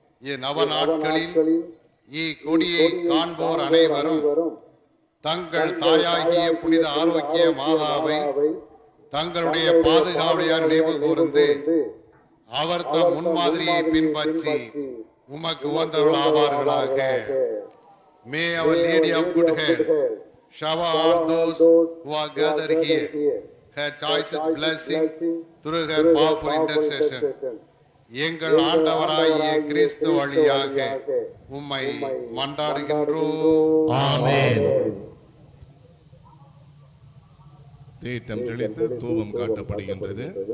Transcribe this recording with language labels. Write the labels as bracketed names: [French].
[Tamil] இந்நவ நாட்களில் இக்கொடியை காண்போர் அனைவரும் தங்கள் தாயாகிய புனித ஆரோக்கிய மாதாவை தங்களுடைய பாதுகாவலியார் நினைவு கூர்ந்து அவர் தம் முன்மாதிரியை பின்பற்றி உமக்கு உகந்தவர்கள் ஆவார்களாக. [English] May our Lady of Good Health shower all those who are gathered here her choicest blessing through her powerful intercession. [Tamil] எங்கள் ஆண்டவராகிய கிறிஸ்து வழியாக உம்மை மன்றாடுகின்றோம். ஆமென். தீர்த்தம் தெளித்து தூபம் காட்டப்படுகின்றது.